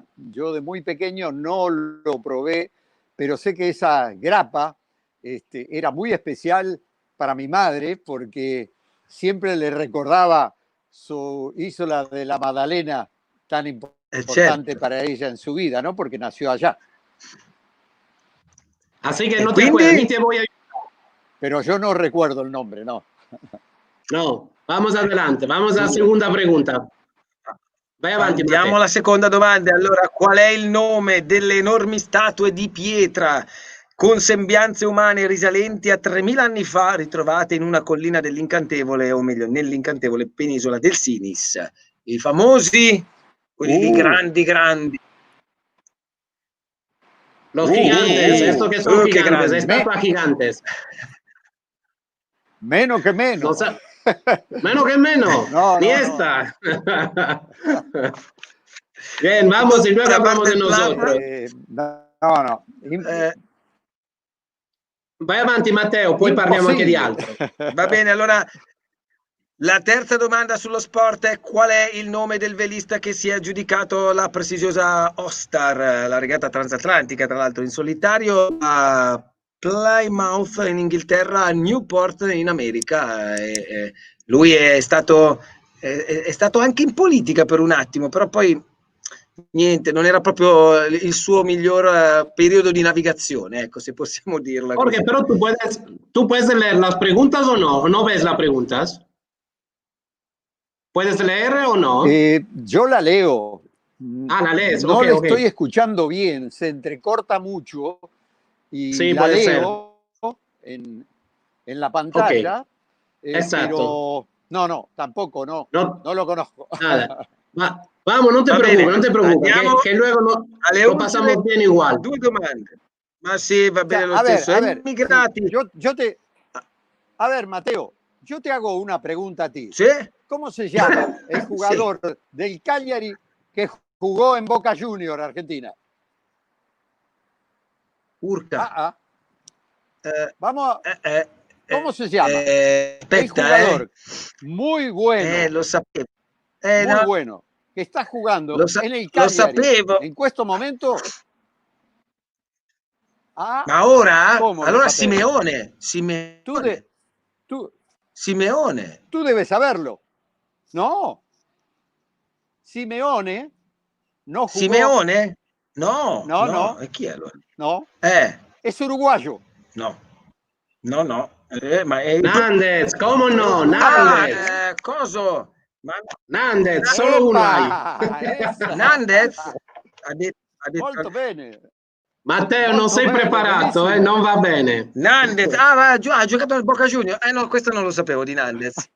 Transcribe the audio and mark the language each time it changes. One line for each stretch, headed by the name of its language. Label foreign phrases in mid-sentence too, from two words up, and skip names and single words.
Spanish: Yo de muy pequeño no lo probé, pero sé que esa grapa era muy especial para mi madre porque siempre le recordaba su isla de la Magdalena, tan importante para ella en su vida, ¿no? Porque nació allá. Así que no te acuerdas, ni te voy a ayudar. Pero yo no recuerdo el nombre, no. No, vamos adelante, vamos
Italian: alla seconda
Spanish: pregunta.
Italian: Vai avanti, Andiamo alla seconda domanda. Allora, qual è il nome delle enormi statue di pietra con sembianze umane risalenti a 3000 anni fa, ritrovate in una collina dell'incantevole, o meglio, nell'incantevole penisola del Sinis? I famosi, quelli grandi.
Spanish: Los gigantes, esto que son gigantes, estatua gigantes. Menos que menos. Menos que menos. No, Ni no, esta. Bien, vamos y luego hablamos de nosotros. No.
Italian: Vai avanti, Matteo, poi parliamo anche di altro. Va bene, allora la terza domanda sullo sport è: qual è il nome del velista che si è aggiudicato la prestigiosa All-Star, la regata transatlantica, tra l'altro in solitario, a Plymouth in Inghilterra, a Newport in America? Lui è stato anche in politica per un attimo, però poi niente, non era proprio il suo miglior periodo di navigazione, ecco, se possiamo dirla così.
Spanish: Jorge, pero tú puedes leer las preguntas o no? ¿O no ves las preguntas? ¿Puedes leer o no? Yo la leo. La lees. No Okay, le okay. estoy escuchando bien, se entrecorta mucho y sí, la leo en la pantalla. Okay. Exacto. Pero no, tampoco, no lo conozco. Nada. Vamos, no te preocupes, que luego lo pasamos bien igual.
Italian: 2 domande. Ma sì, va bene,
Spanish: O sea,
Italian: lo stesso.
Spanish: A ver,
Italian: Immigrati.
Spanish: A ver, Mateo, yo te hago una pregunta a ti. ¿Sí? ¿Cómo se llama el jugador del Cagliari que jugó en Boca Junior, Argentina? Urca. Vamos ¿cómo se llama?
Italian: Aspetta,
Spanish: el jugador muy bueno.
Italian: Lo sapevo.
Spanish: Muy bueno. que está jugando en el
Italian: lo
Spanish: Cagliari
Italian: sapevo. en questo momento. Ma ora?
Spanish: ¿Cómo lo
Italian: Allora sapevo? Simeone.
Spanish: Tú Simeone. tú debes saberlo. No. Simeone no jugó.
Italian: Simeone? No, No, no. no. E chi è allora?
Spanish: No. Es uruguayo. No. No, no.
Italian: Ma è
Spanish: Nández, ¿cómo no? Ah, Nández.
Italian: coso? Nández, solo uno hai.
Spanish: Esa.
Italian: Nandez? Ha detto Molto bene. Matteo, non Molto sei bene, preparato, benissimo. non va bene. Nandez, ha giocato nel Boca Juniors. No, questo non lo sapevo di Nandez.